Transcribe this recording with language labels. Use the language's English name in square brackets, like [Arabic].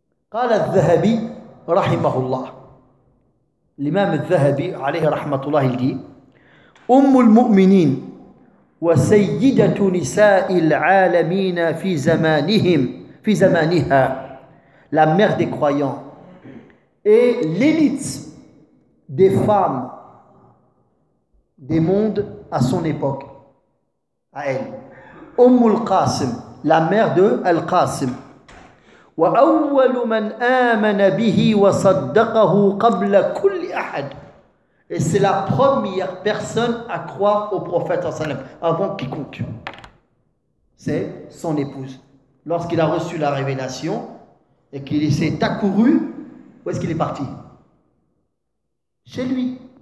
[Arabic] Qala adh-dhahabi rahimahullah. [French] L'imam adh-dhahabi alayhi rahmatullah, il dit: [Arabic] أم المؤمنين وسيدة نساء العالمين في زمانهم في زمانها [French] la mère des croyants et l'élite des femmes des mondes à son époque à elle. [Arabic] أم القاسم [French] la mère de [Arabic] القاسم وأول من آمن به وصدقه قبل كل أحد. [French] Et c'est la première personne à croire au prophète sallallahu alayhi wa sallam, avant quiconque. C'est son épouse. Lorsqu'il a reçu la révélation et qu'il s'est accouru, où est-ce qu'il est parti ? Chez lui.